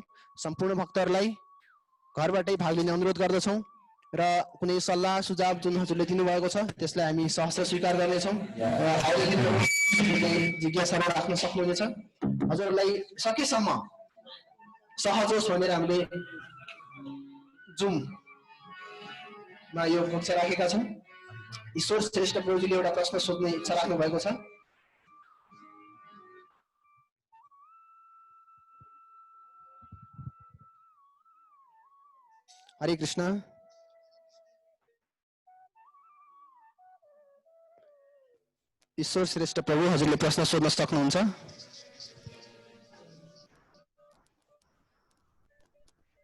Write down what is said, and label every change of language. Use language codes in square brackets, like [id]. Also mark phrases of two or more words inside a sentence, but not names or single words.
[ne] सम्पूर्ण भक्तहरूलाई घरबाटै भाग लिने अनुरोध गर्दछौँ र कुनै सल्लाह सुझाव जुन हजुरले दिनुभएको छ त्यसलाई हामी सहर्ष स्वीकार गर्नेछौँ र जिज्ञासा राख्न सक्नुहुनेछ। हजुरलाई सकेसम्म सहज होस् भनेर हामीले जुममा यो कक्षा राखेका छौँ। ईश्वर श्रेष्ठ प्रभुजीले एउटा प्रश्न सोध्ने इच्छा राख्नु भएको छ। हरे कृष्ण। ईश्वर श्रेष्ठ प्रभु हजुरले प्रश्न सोध्न सक्नुहुन्छ।